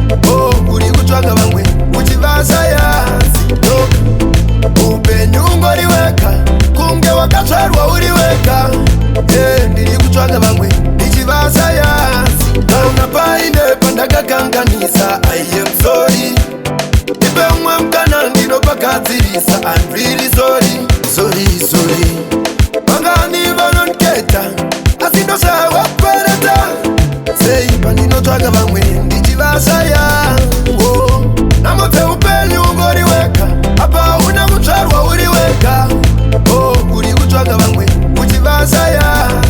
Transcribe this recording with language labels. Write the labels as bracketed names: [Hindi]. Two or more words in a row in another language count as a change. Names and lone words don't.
[Shona] Oh, uri kutsvaga vamwe, uchivashaya. [English] No. [Shona] Upenyu ungori wega, kunge wakatsvarwa uri wega. Yeah, ndiri kutsvaga vamwe, ndichivashaya. Kana paine pandakakanganisa, [English] I am sorry. [Shona] Ndipe umwe mukana, ndinopagadzirisa, [English] I'm really sorry. Sorry, sorry. [Shona] Vangani vanonketa, asi ndoshawa kwereta. Sei pandinotsvaga vamwe, ndichivashaya. Oh, namo dzeupenyu ungori wega, apa hauna kutsvarwa uri wega. Oh, uri kutsvaga vamwe, uchivashaya.